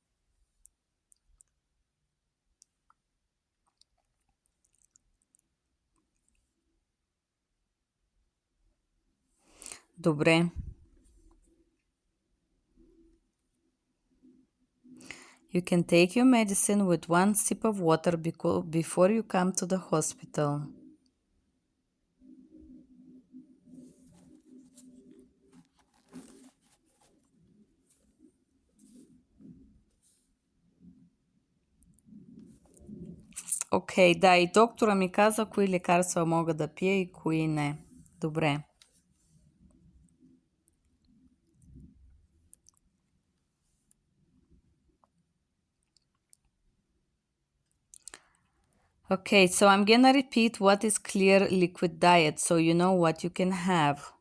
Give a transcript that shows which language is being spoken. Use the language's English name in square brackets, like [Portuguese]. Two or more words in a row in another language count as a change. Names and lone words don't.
[Bulgarian] Добре. [English] You can take your medicine with 1 sip of water before you come to the hospital. [Bulgarian] Окей, да, и доктора ми каза кои лекарства мога да пия и кои не. Добре. [English] Okay, so I'm gonna repeat what is clear liquid diet so you know what you can have.